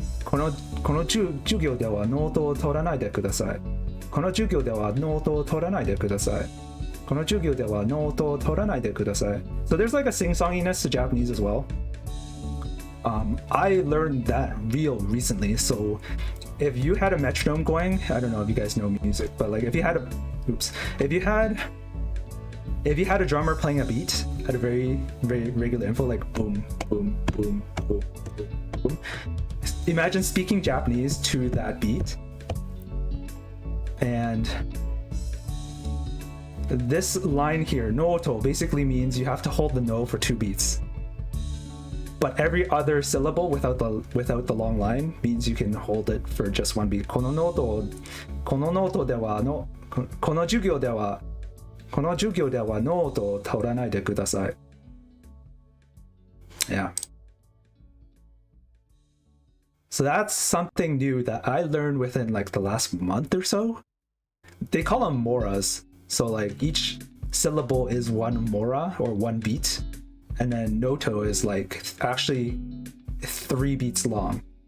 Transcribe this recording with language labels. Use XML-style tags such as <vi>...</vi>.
<ja>この授業ではノートを取らないでください。この授業ではノートを取らないでください。この授業ではノートを取らないでください。</ja> <en>So there's like a sing-songiness to Japanese as well. I learned that real recently, so if you had a metronome going, I don't know if you guys know music, but like if you had a drummer playing a beat at a very regular interval, like boom, boom, boom, boom, boom, boom. Imagine speaking Japanese to that beat. And this line here, noto, basically means you have to hold the no for 2 beats. But every other syllable without the long line means you can hold it for just 1 beat.</en> <ja>このノートではこの授業ではノートを取らないでください.</ja> <en>Yeah. So that's something new that I learned within like the last month or so. They call them moras. So like each syllable is 1 mora or 1 beat. And then noto is like actually 3 beats long.</en>